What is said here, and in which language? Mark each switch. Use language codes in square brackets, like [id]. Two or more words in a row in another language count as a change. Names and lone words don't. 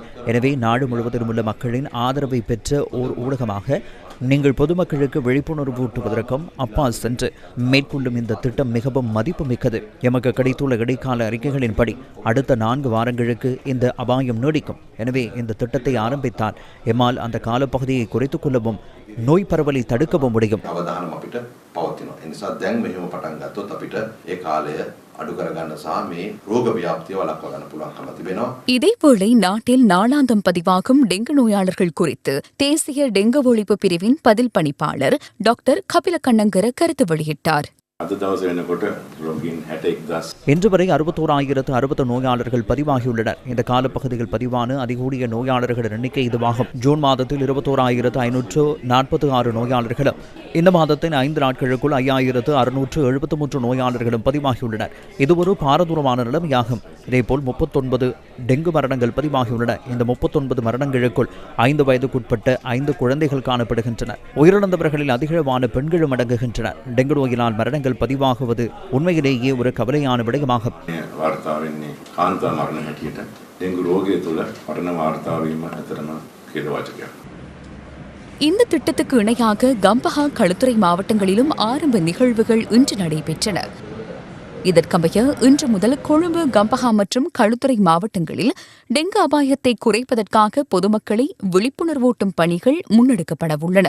[ta] எனவே நாடு முழுவதிலும் உள்ள மக்களின் ஆதரவை பெற்ற ஓர் ஊடகமாக நீங்கள் பொதுமக்களுக்கு விழிப்புணர்வு ஊட்டுவதற்கும் அப்பால் சென்று மேற்கொள்ளும் இந்த திட்டம் மிகவும் மதிப்புமிக்கது. எமக்கு கிடைத்துள்ள இடைக்கால அறிக்கைகளின்படி அடுத்த 4 வாரங்களுக்கு இந்த அபாயம் நீடிக்கும். எனவே இந்த திட்டத்தை ஆரம்பித்தால் எம்மால் அந்த காலப்பகுதியை குறைத்துக் கொள்ளவும் நோய் பரவலை தடுக்கவும் முடியும். [si] නිසා දැන් මෙහෙම පටන් ගත්තොත් අපිට ඒ කාලය අඩු කරගන්න සහ මේ රෝග ව්‍යාප්තිය වළක්වා ගන්න පුළුවන්කම තිබෙනවා. [ta] இதேவேளை நாட்டில் நாளாந்தம் பதிவாகும் டெங்கு நோயாளர்கள் குறித்து தேசிய டெங்கு ஒழிப்பு பிரிவின் பதில் பணிப்பாளர் டாக்டர் கபில கண்ணங்கர கருத்து வெளியிட்டார். [si] අද දවසේ වෙනකොට රෝගීන් 61,000 [ta] இன்று வரை 61,060 நோயாளர்கள் பதிவாகியுள்ளனர். இந்த காலப்பகுதியில் பதிவான அதிகூடிய நோயாளர்கள் எண்ணிக்கை இதுவாகும். ஜூன் மாதத்தில் 21,546 நோயாளர்களும் இந்த மாதத்தின் 5 நாட்களுக்குள் 5,673 நோயாளர்களும் பதிவாகியுள்ளனர். இது ஒரு பாரதூரமான நிலைமையாகும். இதேபோல் 39 டெங்கு மரணங்கள் பதிவாகியுள்ளன. இந்த 39 மரணங்களுக்குள் 5 வயதுக்குட்பட்ட 5 குழந்தைகள் காணப்படுகின்றனர். உயிரிழந்தவர்களில் அதிகளவான பெண்களும் அடங்குகின்றனர். டெங்கு நோயினால் மரணங்கள் பதிவாகுவது உண்மையிலேயே ஒரு கவலையான விடயமாகும். [si] වාර්තා වෙන්නේ කාන්තා මරණ හැටියට ඩෙන්ගු රෝගය තුළ මරණ වාර්තා වීම ඇතරම ඛේදවාචකයක්. [ta] இந்த திட்டத்துக்கு இணையாக கம்பஹா களுத்துறை மாவட்டங்களிலும் ஆரம்ப நிகழ்வுகள் இன்று நடைபெற்றன. இதற்கமைய இன்று முதல் கொழும்பு, கம்பஹா மற்றும் களுத்துறை மாவட்டங்களில் டெங்கு அபாயத்தை குறைப்பதற்காக பொதுமக்களை விழிப்புணர்வூட்டும் பணிகள் முன்னெடுக்கப்படவுள்ளன.